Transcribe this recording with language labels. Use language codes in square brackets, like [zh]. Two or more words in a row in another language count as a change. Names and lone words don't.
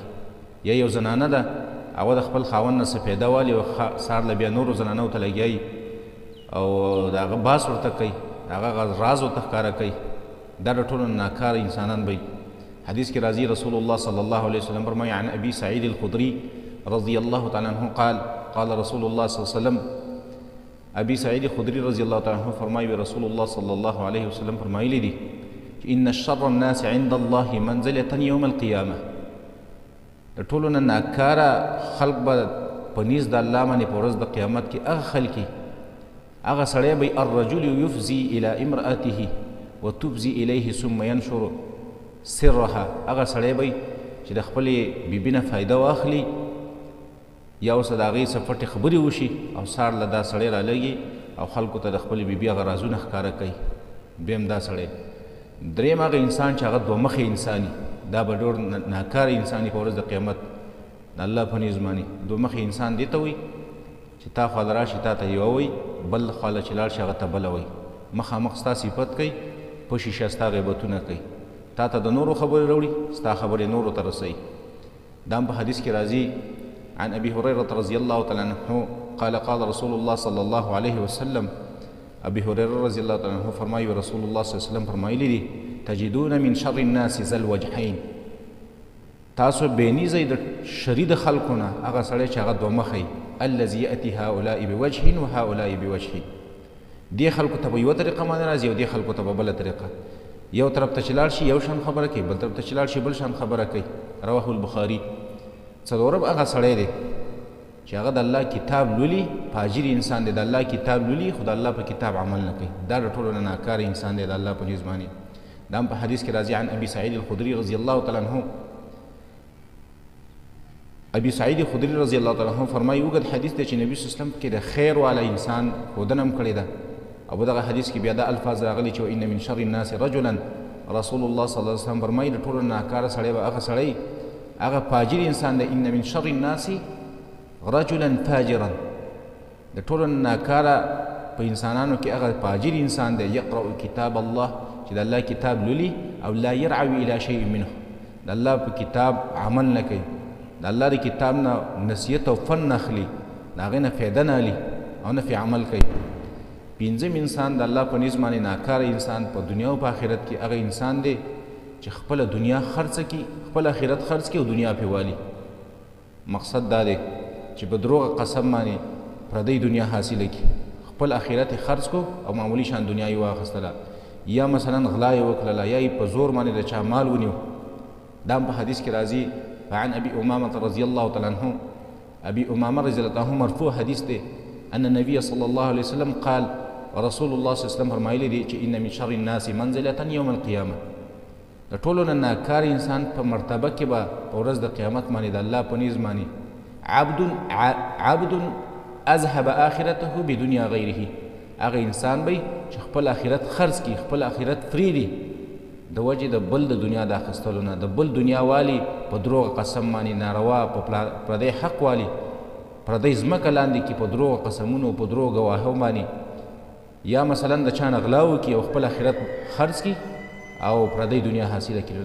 [ps] یا یو زنانه ده، هغه د خپل خاوند نه څه فایده والي او سار له بیا نورو زنانو ته لګیایي او د هغه باس ورته کوي، د هغه راز ورته ښکاره کوي. دا د ټولو نه ناکاره انسانان به. حدیث کې راځي [ar] رسول الله صلی الله علیه وسلم فرمایي عن ابي سعید الخدري رضی الله تعالی عنه قال قال رسول الله صلی الله علیه وسلم، ابي سعید خدری رضی الله تعالی عنه فرمایي رسول الله صلی الله علیه وسلم [ps] فرمایلی دي [ar] ان شر الناس عند الله منزلة يوم القيامة، [ps] د ټولو نه ناکاره خلق به په نیز د الله باندې په ورځ د قیامت کې هغه خلک، هغه سړی به [ar] الرجل یفزي الى امرأته وتبزي الیه ثم ينشر سرها، [ps] هغه سړی به چې د خپلې بیبي نه فایده واخلي یا اوس د هغې څه پټې خبرې وشي او سار له دا سړی رالګي او خلکو ته د خپلې بیبي هغه رازونه ښکاره کوي. دویم دا سړی. دریم هغه انسان چې هغه دوه مخې انساني، دا به ډېر ناکاره انساني په ورځ د قیامت د الله په نیز باندې. دوه مخې انسان دې ته وایي چې تا خوا له راشي تا ته یوه وایي، بل خوا له چې لاړ شي هغه ته بله وایي. مخامخ ستا صفت کوي، په شیشه ستا غیبتونه کوي، تا ته د نورو خبرې راوړي، ستا خبرې نورو ته رسوي. دا هم په حدیث کې راځي [ar] عن ابي هريره رضي الله تعالى عنه قال قال رسول الله صلى الله عليه وسلم، ابي هريره رضي الله تعالى عنه فرمایي رسول الله صلی الله علیه وسلم [ps] فرمایلی دي [ar] تجدون من شر الناس ذا الوجهين، [ps] تاسو بېنیزئ د شري د خلکو نه هغه سړی چې هغه دوه مخی، [ar] الذي یأتي هؤلاء بوجه وهؤلاء بوجه، [ps] دې خلکو ته په یوه طریقه باندې راځي او دې خلکو ته په بله طریقه. یو طرف ته چې لاړ شي یو شان خبره کوي، بل طرف ته چې لاړ شي بل شان خبره کوي. [ar] رواه البخاري. [ps] څلورم هغه سړی دی چې هغه د الله کتاب لولي، فاجر انسان دی، د الله کتاب لولي خو د الله په کتاب عمل نه کوي. دا د ټولو نه ناکاره انسان دی د الله په نیز باندې. دا هم په حدیث کې راځي [ar] عن ابي سعید الخدري رضی الله تعالی عنه، [ps] ابي سعید خدری [ar] رضی الله تعالی عنه [ps] فرمایي اوږد حدیث دی چې نبي [ar] صلی الله علیه وسلم [ps] کې د خیر والا انسان ښودنه هم کړې ده. او په دغه حدیث کې بیا دا الفاظ راغلي چې [ar] ان من شر الناس رجلا، رسول الله صلی الله علیه وسلم [ps] فرمایي د ټولو نه ناکاره سړی به هغه سړی، هغه فاجر انسان دی. [ar] ان من شر الناس رجلا فاجرا، [ps] د ټولو نه ناکاره په انسانانو کې هغه فاجر انسان دی [ar] یقرأ کتاب الله، [ps] چې د الله کتاب لولي او [ar] لا يرعوي الى شيء منه، [ps] د الله په کتاب عمل نه کوي، د الله د کتاب نه نصیحت او فن نه اخلي، د هغې نه فایده نه اخلي او نه پرې عمل کوي. پنځم انسان د الله په نیز باندې ناکاره انسان په دنیا او په آخرت کې هغه انسان دی چې خپله دنیا خرڅه کړي، خپل آخرت خرڅ کړي او دنیا پرې والي. مقصد دا دی چې په دروغه قسم باندې پردی دنیا حاصله کړي، خپل آخرت یې خرڅ کړو او معمولي شان دنیا یې واخیستله، یا مثلا غلا یې وکړله، یا یې په زور باندې د چا مال ونیو. دا هم په حدیث کې راځي [ar] فعن ابي امامه رضي الله تعالى عنه، ابي امامه رضي الله عنه [ps] مرفوع حدیث دی [ar] ان النبي صلى الله عليه وسلم قال، رسول الله صلی الله علیه وسلم [ps] فرمایلی دی چې [ar] ان من شر الناس منزلة يوم القيامة، [ps] د ټولو نه ناکار انسان په مرتبه کې به په ورځ د قیامت باندې د الله په نیز باندې [ar] عبد اذهب آخرته بدنیا غیره، [ps] هغه انسان به چې خپل آخرت خرڅ کړي، خپل آخرت فریدي د وجې د بل د دنیا د اخیستلو نه، د بل دنیا والی په دروغ قسم باندې ناروا په پردی حق والی پردی ځمکه لاندې کې په دروغ قسمونو په دروغ ګواهو باندې یا مثلا د چا نه غلا وکړي او خپل آخرت خرڅ کړي او پردی دنیا حاصله کړي.